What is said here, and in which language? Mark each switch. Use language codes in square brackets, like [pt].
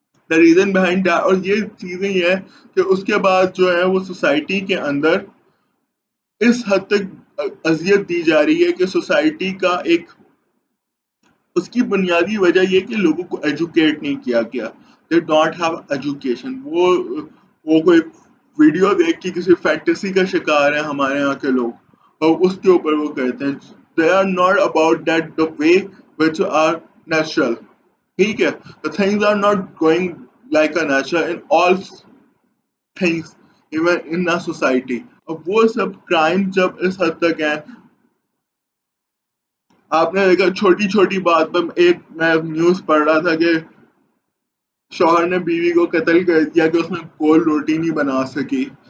[en] the reason behind that, [ur] اور یہ چیزیں یہ ہے کہ اس کے بعد جو ہے وہ سوسائٹی کے اندر اس حد تک اذیت دی جا رہی ہے کہ سوسائٹی کا ایک اس کی بنیادی وجہ یہ کہ لوگوں کو ایجوکیٹ نہیں کیا گیا. [en] They don't have education. [ur] وہ کوئی ویڈیو دیکھ کے کسی فینٹیسی کا شکار ہے ہمارے یہاں کے لوگ، اور اس کے اوپر وہ کہتے ہیں [en] They are not about that the way which are natural. [ur] ٹھیک ہے، [en] the things are not going like a nature in all things even in a society. [ur] اب وہ سب کرائم جب اس حد تک ہیں، آپ نے دیکھا چھوٹی چھوٹی بات پر ایک میں نیوز پڑھ رہا تھا کہ شوہر نے بیوی کو قتل کر دیا کہ اس نے گول روٹی نہیں بنا سکی.